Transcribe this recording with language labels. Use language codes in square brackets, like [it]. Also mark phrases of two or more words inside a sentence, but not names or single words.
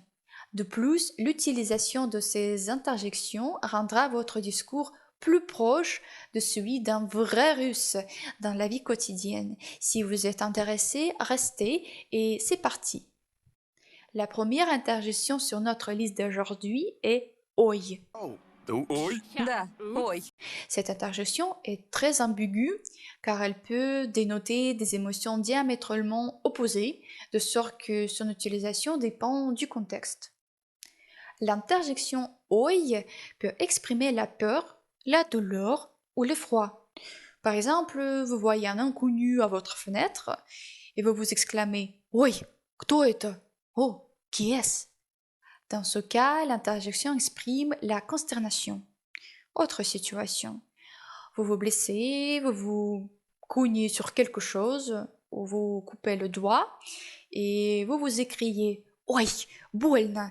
[fr] De plus, l'utilisation de ces interjections rendra votre discours plus proche de celui d'un vrai russe dans la vie quotidienne. Si vous êtes intéressé, restez et c'est parti. La première interjection sur notre liste d'aujourd'hui est oi. [ru] Да, ой. [fr] Cette interjection est très ambiguë car elle peut dénoter des émotions diamétralement opposées, de sorte que son utilisation dépend du contexte. L'interjection oi peut exprimer la peur, la douleur ou l'effroi. Par exemple, vous voyez un inconnu à votre fenêtre et vous vous exclamez [ru] oi, кто это? [fr] Oh, qui est-ce? Dans ce cas, l'interjection exprime la consternation. Autre situation. Vous vous blessez, vous vous cognez sur quelque chose, ou vous coupez le doigt, et vous vous écriez « [ru] Oi, больно !»